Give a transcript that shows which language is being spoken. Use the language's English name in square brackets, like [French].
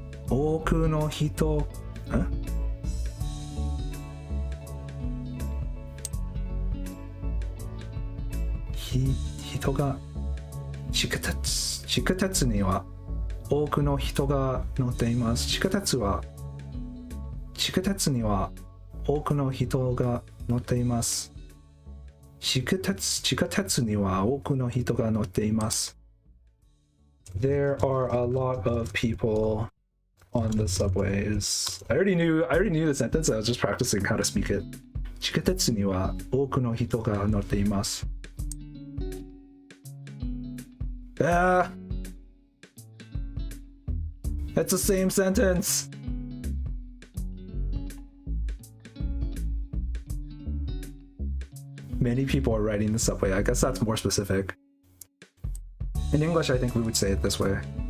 [Japanese] 多くの人、人が地下鉄には多くの人が乗っています。地下鉄には多くの人が乗っています。地下鉄には多くの人が乗っています。 [English] There are a lot of people on the subways. I already knew the sentence. I was just practicing how to speak it. [Japanese] 地下鉄には多くの人が乗っています。 [English] That's the same sentence. Many people are riding the subway. I guess that's more specific. In English, I think we would say it this way.